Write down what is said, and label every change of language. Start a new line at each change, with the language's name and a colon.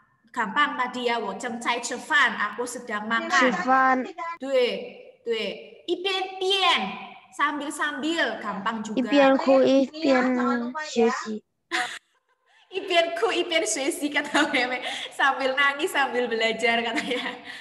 Indonesian: Gampang tadi ya,
Chinese: 我正在吃饭,
Indonesian: aku sedang
Chinese: 吃
Indonesian: makan.
Chinese: 饭，对对，一边变
Indonesian: sambil-sambil gampang
Chinese: 一
Indonesian: juga.
Chinese: 边哭一边学习。一边哭一边学习
Indonesian: kata Meme, sambil nangis sambil belajar katanya.